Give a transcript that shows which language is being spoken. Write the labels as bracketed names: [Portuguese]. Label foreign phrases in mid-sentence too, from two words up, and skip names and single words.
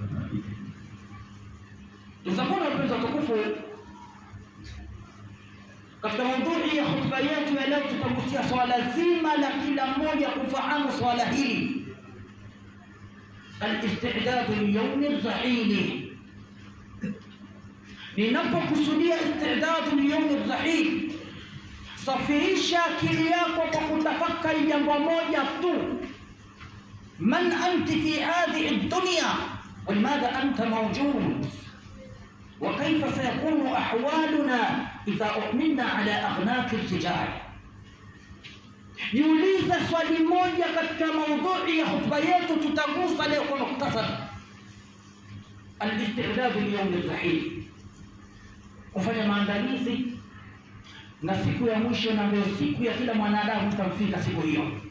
[Swahili] Tutakuwa wapenzi tukufu, katika maudhui ya hotuba yetu ya leo tutagusia swala zima la kila mmoja kufahamu swala hili: [Arabic] الاستعداد ليوم الرحيل. [Swahili] Ninapokusudia [Arabic] استعداد ليوم الرحيل, [Swahili] safirisha akili yako kwa kutafakari jambo moja tu, [Arabic] من أنت في هذه الدنيا ولماذا أنت موجود وكيف سيكون أحوالنا إذا أمنا على أعناق الرجال. [Swahili] Jiulize swali moja katika maudhui ya hotuba yetu, tutagusa leo kwa mukhtasar [Arabic] الاستعداد ليوم الرحيل, [Swahili] kufanya maandalizi na siku ya mwisho, na ndio siku ya kila mwanadamu tutamfika siku hiyo.